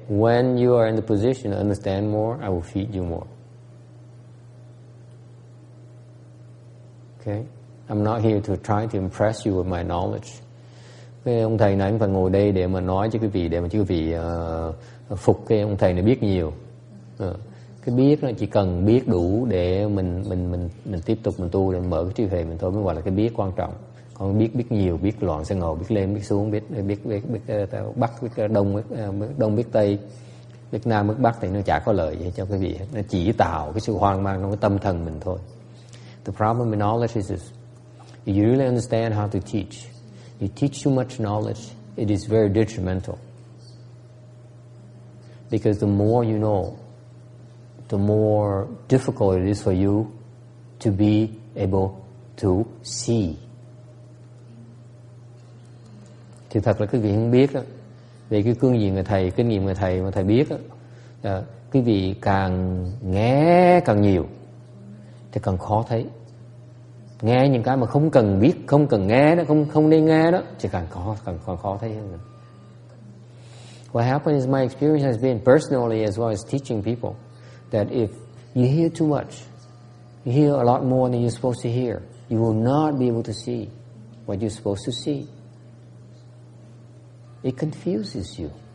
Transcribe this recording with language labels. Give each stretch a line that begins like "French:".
English: When you are in the position to understand more, I will feed you more. Okay? I'm not here to try to impress you with my knowledge.
Vietnamese: Cái ông thầy này không phải ngồi đây để mà nói cho quý vị, để mà quý vị phục cái ông thầy này biết nhiều. Cái biết nó chỉ cần biết đủ để mình tiếp tục mình tu, để mở cái trí huệ mình thôi, mới gọi là cái biết quan trọng. Còn biết nhiều, biết loạn sẽ ngầu, biết lên biết xuống, biết bắc, biết đông, biết tây, biết nam, biết bắc thì nó chả có lợi gì cho quý vị. Nó chỉ tạo cái sự hoang mang trong cái tâm thần mình thôi.
English: The problem in knowledge is this: if you really understand how to teach, you teach too much knowledge, it is very detrimental. Because the more you know, the more difficult it is for you to be able to see.
Vietnamese: Thì thật là quý vị không biết đó, về cái kinh nghiệm người thầy mà thầy biết đó, quý vị càng nghe càng nhiều thì càng khó thấy. Nghe những cái mà không cần biết, không cần nghe đó, không nên nghe đó, thì càng khó thấy hơn.
English: What happened is my experience has been personally as well as teaching people that if you hear too much, you hear a lot more than you're supposed to hear, you will not be able to see what you're supposed to see. It confuses you.